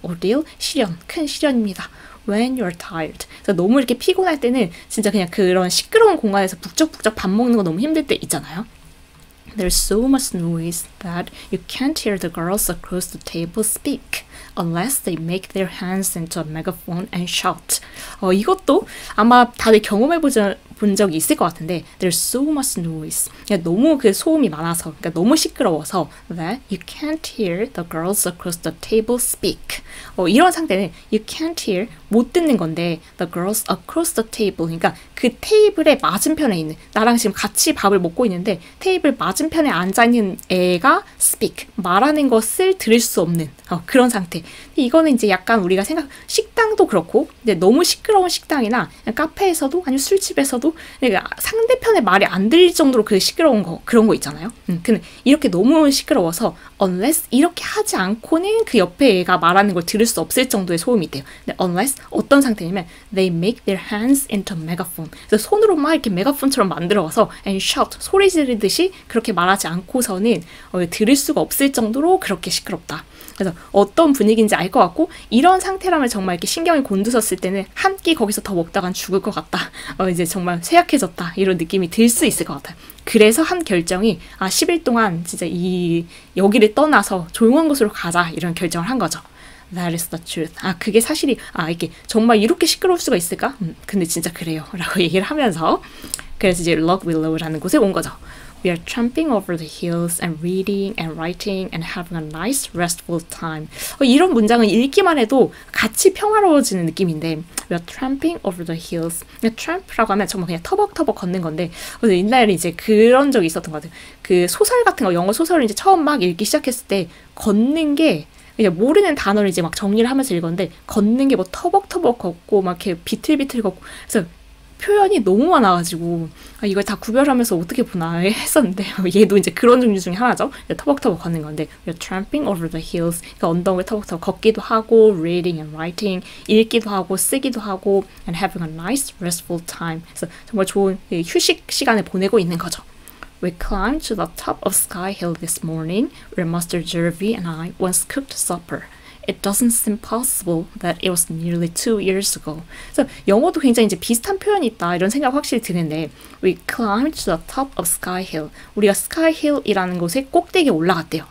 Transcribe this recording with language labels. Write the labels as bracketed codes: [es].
[ko] ordeal, 시련, 큰 시련입니다. [en] When you're tired. [ko] 그래서 너무 이렇게 피곤할 때는 진짜 그냥 그런 시끄러운 공간에서 북적북적 밥 먹는 거 너무 힘들 때 있잖아요. [en] There's so much noise that you can't hear the girls across the table speak unless they make their hands into a megaphone and shout. [ko] 이것도 아마 다들 경험해 본 적이 있을 것 같은데 [en] There's so much noise. [ko] 너무 그 소음이 많아서 그러니까 너무 시끄러워서 [en] that you can't hear the girls across the table speak. [ko] 이런 상태는 [en] you can't hear [ko] 못 듣는 건데 [en] the girls across the table [ko] 그러니까 그 테이블의 맞은편에 있는 나랑 지금 같이 밥을 먹고 있는데 테이블 맞은편에 앉아있는 애가 speak 말하는 것을 들을 수 없는 그런 상태. 이거는 이제 약간 우리가 식당도 그렇고 근데 너무 시끄러운 식당이나 카페에서도 아니면 술집에서도 상대편의 말이 안 들릴 정도로 그 시끄러운 거 그런 거 있잖아요. 근데 이렇게 너무 시끄러워서 unless 이렇게 하지 않고는 그 옆에 애가 말하는 걸 들을 수 없을 정도의 소음이 돼요. 근데 [en] unless [ko] 어떤 상태냐면 [en] they make their hands into megaphone. [ko] 그래서 손으로 막 이렇게 메가폰처럼 만들어서 [en] and shout [ko] 소리 지르듯이 그렇게 말하지 않고서는 들을 수가 없을 정도로 그렇게 시끄럽다. 그래서 어떤 분위기인지 알 것 같고 이런 상태라면 정말 이렇게 신경이 곤두섰을 때는 한 끼 거기서 더 먹다간 죽을 것 같다. 이제 정말 쇠약해졌다. 이런 느낌이 들 수 있을 것 같아요. 그래서 한 결정이 10일 동안 진짜 여기를 떠나서 조용한 곳으로 가자 이런 결정을 한 거죠. [en] That is the truth. [ko] 그게 사실이 이게 정말 이렇게 시끄러울 수가 있을까? 근데 진짜 그래요. 라고 얘기를 하면서 그래서 이제 Lock Willow라는 곳에 온 거죠. [en] We are tramping over the hills and reading and writing and having a nice restful time. [ko] 이런 문장은 읽기만 해도 같이 평화로워지는 느낌인데 [en] We are tramping over the hills. [ko] tramp라고 하면 정말 그냥 터벅터벅 걷는 건데 옛날에 이제 그런 적이 있었던 것 같아요. 그 소설 같은 거 영어 소설을 이제 처음 막 읽기 시작했을 때 걷는 게 이제 모르는 단어를 이제 막 정리를 하면서 읽었는데 걷는 게 뭐 터벅터벅 걷고 막 이렇게 비틀비틀 걷고 그래서 표현이 너무 많아가지고 이걸 다 구별하면서 어떻게 보나 했었는데 얘도 이제 그런 종류 중에 하나죠. 터벅터벅 걷는 건데 [en] You're tramping over the hills. [ko] 그러니까 언덕을 터벅터벅 걷기도 하고 [en] reading and writing [ko] 읽기도 하고 쓰기도 하고 [en] and having a nice restful time. [ko] 그래서 정말 좋은 휴식 시간을 보내고 있는 거죠. [en] We climbed to the top of Sky Hill this morning where Master Jervy and I once cooked supper. It doesn't seem possible that it was nearly 2 years ago. [ko] 그래서 영어도 굉장히 이제 비슷한 표현이 있다 이런 생각 확실히 드는데 [en] We climbed to the top of Sky Hill. [ko] 우리가 Sky Hill이라는 곳에 꼭대기에 올라갔대요.